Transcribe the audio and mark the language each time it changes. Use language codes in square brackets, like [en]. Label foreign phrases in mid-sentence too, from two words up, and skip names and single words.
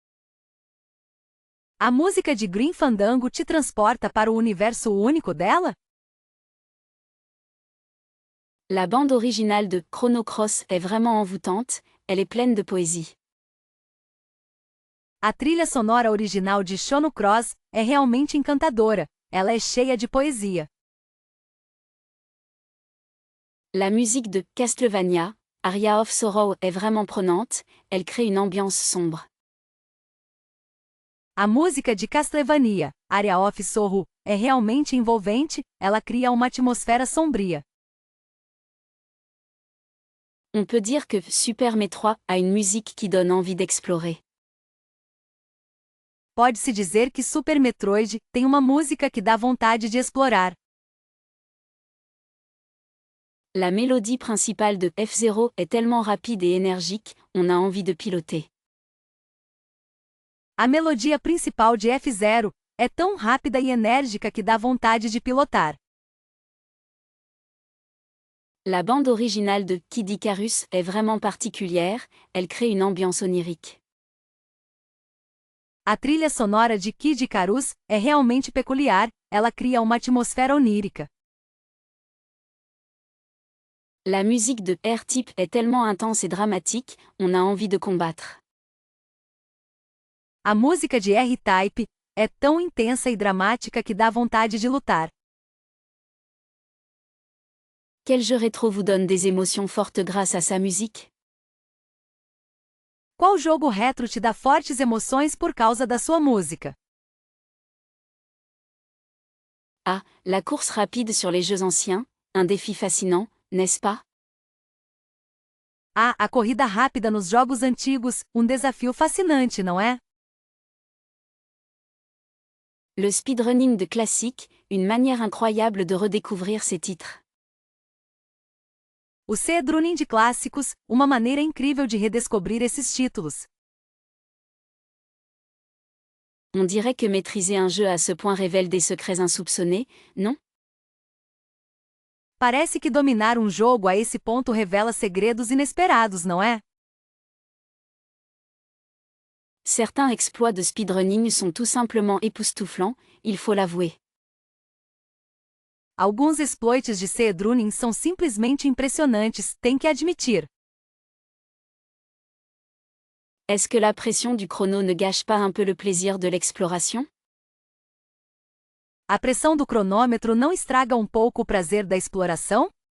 [pt] A música de Grim Fandango te transporta para o universo único dela? [fr] La bande originale de Chrono Cross est vraiment envoûtante, elle est pleine de poésie. [pt] A trilha sonora original de Chrono Cross é realmente encantadora, ela é cheia de poesia. [fr] La musique de Castlevania, Aria of Sorrow est vraiment prenante, elle crée une ambiance sombre. [pt] A música de Castlevania, Aria of Sorrow, é realmente envolvente, ela cria uma atmosfera sombria. [fr] On peut dire que Super Metroid a une musique qui donne envie d'explorer. [pt] Pode-se dizer que Super Metroid tem uma música que dá vontade de explorar. [fr] La mélodie principale de F-Zero est tellement rapide et énergique, on a envie de piloter. [pt] A melodia principal de F-Zero é tão rápida e enérgica que dá vontade de pilotar. [fr] La bande originale de Kid Icarus est vraiment particulière, elle crée une ambiance onirique. [pt] A trilha sonora de Kid Icarus é realmente peculiar, ela cria uma atmosfera onírica. [fr] La musique de R-Type est tellement intense et dramatique, on a envie de combattre. [pt] A música de R-Type é tão intensa e dramática que dá vontade de lutar. [fr] Quel jeu rétro vous donne des émotions fortes grâce à sa musique? [pt] Qual jogo retro te dá fortes emoções por causa da sua música? [fr] Ah, la course rapide sur les jeux anciens, un défi fascinant, n'est-ce pas? [pt] Ah, a corrida rápida nos jogos antigos, um desafio fascinante, não é? [fr] Le speedrunning de classique, une manière incroyable de redécouvrir ses titres. [pt] O speedrunning de clássicos, uma maneira incrível de redescobrir esses títulos. [fr] On dirait que maîtriser un jeu à ce point révèle des secrets insoupçonnés, non? [pt] Parece que dominar um jogo a esse ponto revela segredos inesperados, não é? [fr] Certains exploits de speedrunning sont tout simplement époustouflants, il faut l'avouer. [pt] Alguns exploits de speedrunning são simplesmente impressionantes, tem que admitir. [fr] Est-ce que la pression du chrono ne gâche pas un peu le plaisir de l'exploration? [pt] A pressão do cronômetro não estraga um pouco o prazer da exploração?